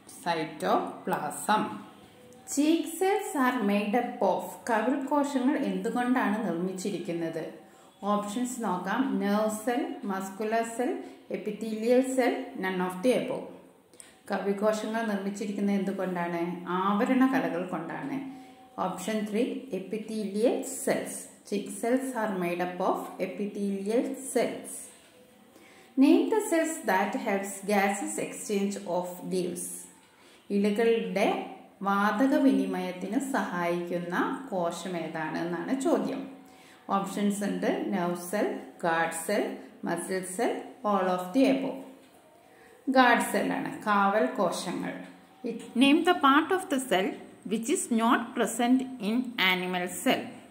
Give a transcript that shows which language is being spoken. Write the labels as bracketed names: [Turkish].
[English] Cytoplasm. Cheek cells are made up of. [Malayalam] കവിൾ കോശങ്ങൾ എന്തുകൊണ്ടാണ് നിർമ്മിച്ചിരിക്കുന്നത്? ഓപ്ഷൻസ് നോക്കാം. [English] Nerve cell, muscular cell, epithelial cell, none of the above. [Malayalam] കവിൾ കോശങ്ങൾ നിർമ്മിച്ചിരിക്കുന്നത് എന്തുകൊണ്ടാണ്? ആവരണ കലകൾ കൊണ്ടാണ്. [English] Option 3, epithelial cells. Cheek cells are made up of epithelial cells. Name the cells that helps gases exchange of leaves. [Malayalam] ഇലകളുടെ വാതക വിനിമയത്തിന് സഹായിക്കുന്ന കോശം ഏതാണ് എന്നാണ് ചോദ്യം. ഓപ്ഷൻസ് ഉണ്ട്. [English] Nerve cell, guard cell, muscle cell, all of the above. [Malayalam] Guard സെല്ലാണ്, കാവൽ കോശങ്ങൾ. [English] Name the part of the cell which is not present in animal cell.